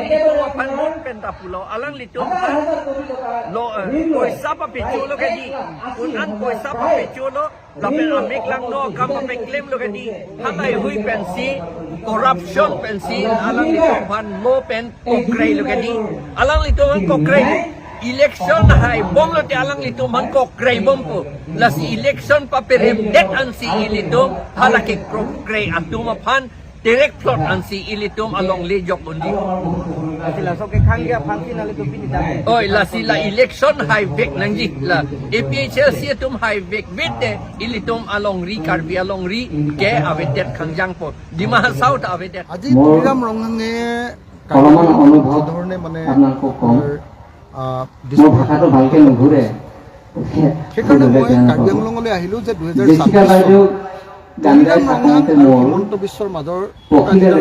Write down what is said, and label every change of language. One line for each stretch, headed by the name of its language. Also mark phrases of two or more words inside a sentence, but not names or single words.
Karbi: itu pan mon penta pulo alang litu lo koi sapa pichulo ke di unan koi sapa pichulo lapen amik lang no kam pe claim lo ke di hamai hui pensi corruption pensi alang litu pan mo pen kokrai lo ke di alang litu kokrai election hai bom lo te alang litu man kokrai bom po las election pa perem det an si ilito halake kokrai atuma pan direct plot an si ilitum along lejok undi sila so ke khangya phansi na litum pinita oi la sila election high back nangji la APHLC tum high back bete ilitum along ri karbi along ri ke avetet khangjang po dima south avetet
Assamese: আজি বিরাম রঙে অলপমান অনুভৱ ধৰণে মানে আপোনালোকক কম মোৰ ভাষাটো ভালকে নুঘূৰে সেইকাৰণে মই কাৰ্বি আংলঙলৈ আহিলো যে জেচিকা বাইদেউ গান গাই থাকোঁতে মোৰ হিমন্ত বিশ্বৰ মাজৰ পক্ষীদাল